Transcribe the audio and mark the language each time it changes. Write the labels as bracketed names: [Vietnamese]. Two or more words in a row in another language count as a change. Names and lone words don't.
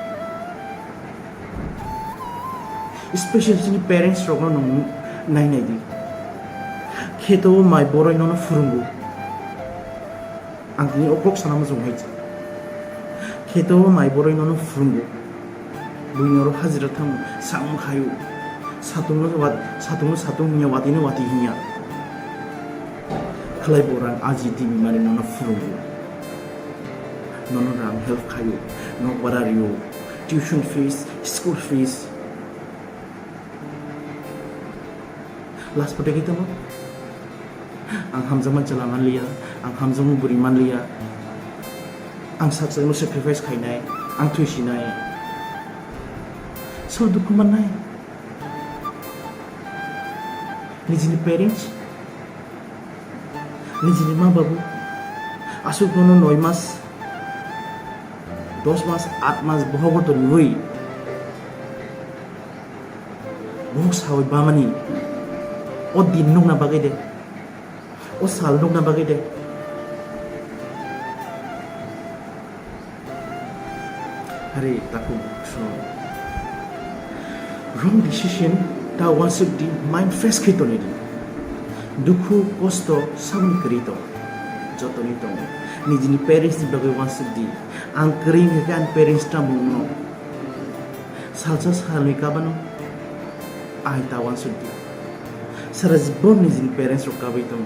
[Kok Borok] especially sini parents rogno nai di kheto mai boroi no furungu angni okrok sanam jonghai kheto mai boroi no furungu buinoro hajira tham sam khayu satung nya watine wati hinya khlai borang aji timi mari no furungu nono rang help khayu no barariyo [English] tuition fees school fees [Kok Borok] last pute kita mo ang hamjaman chalaman liya ang hamjamu buriman liya ang saksano sacrifice khainai ang thuisinai so dukuman nai nijini parents nijini ma babu asuk nono 9 mas 10 mas 8 mas bohogo to nui bohok sawi bamani o din nung na bagay de o sal nung na bagay de hari taku so [English] wrong decision [Kok Borok] ta wasuk di [English] mind fresh [Kok Borok] khito ni dukhu kosto samni krito joto ni to nijini parents di bagay wasuk di ang kring kan parents ta mungno salsa salni kabano ai ta wasuk di Sara jibon ni jin parents rok kabai tong.